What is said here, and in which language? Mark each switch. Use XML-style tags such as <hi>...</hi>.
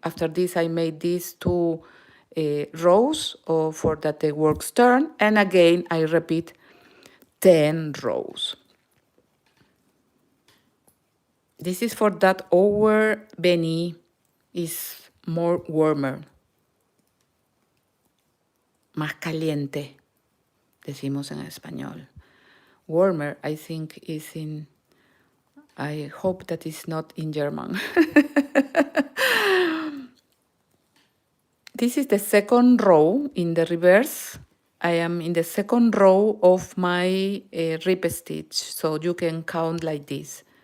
<en>After this I made these 2 rows for that the works turn, and again I repeat 10 rows. This is for that our Beanie is more warmer.</en> <es>Más caliente, decimos en español.</es> <en>Warmer, I think, is in, I hope that is not in German. This is the second row in the reverse. I am in the second row of my rib stitch, so you can count like this.</en>